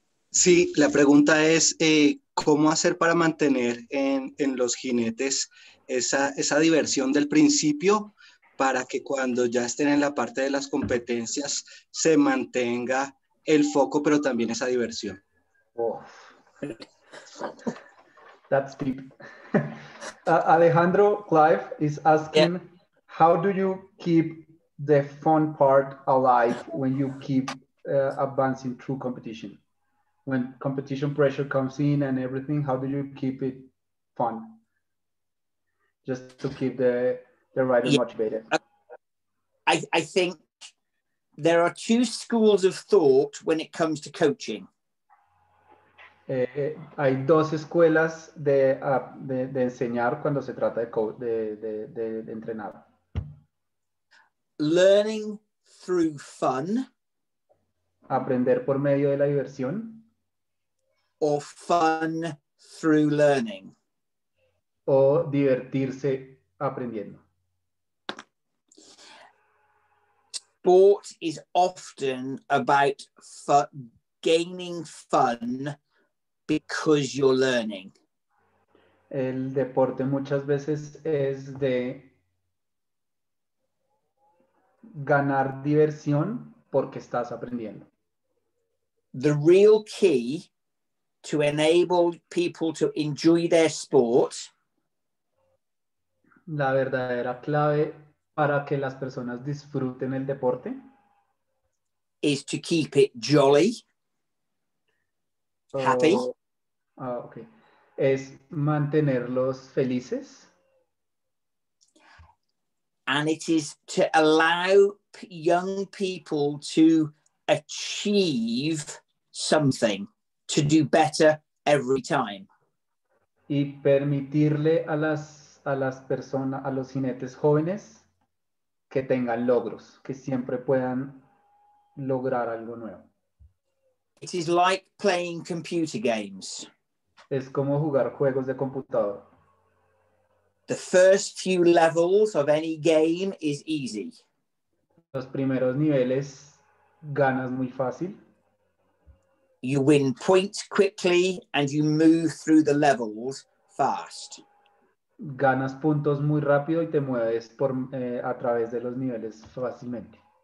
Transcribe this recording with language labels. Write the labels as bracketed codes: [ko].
[es] Sí, la pregunta es ¿cómo hacer para mantener en los jinetes esa diversión del principio para que cuando ya estén en la parte de las competencias se mantenga el foco, pero también esa diversión? Oh. [en] That's deep. Alejandro, Clive is asking, how do you keep the fun part alive when you keep advancing through competition? When competition pressure comes in and everything, how do you keep it fun? Just to keep the rider motivated. I think there are two schools of thought when it comes to coaching. [es] Hay dos escuelas de enseñar cuando se trata de entrenar. [en] Learning through fun. [es] Aprender por medio de la diversión. [en] Or fun through learning. [es] O divertirse aprendiendo. [en] Sport is often about gaining fun because you're learning. [es] El deporte muchas veces es de ganar diversión porque estás aprendiendo. [en] The real key to enable people to enjoy their sport [es] La verdadera clave para que las personas disfruten el deporte [en] is to keep it jolly, happy, [es] okay, es mantenerlos felices [en] and it is to allow young people to achieve something, to do better every time. [es] y permitirle a las personas, a los jinetes jóvenes que tengan logros, que siempre puedan lograr algo nuevo. [en] It is like playing computer games. [es] Es como jugar juegos de computador. [en] The first few levels of any game is easy. [es] Los primeros niveles ganas muy fácil. [en] You win points quickly and you move through the levels fast. [es] Ganas puntos muy rápido y te mueves a través de los niveles fácilmente.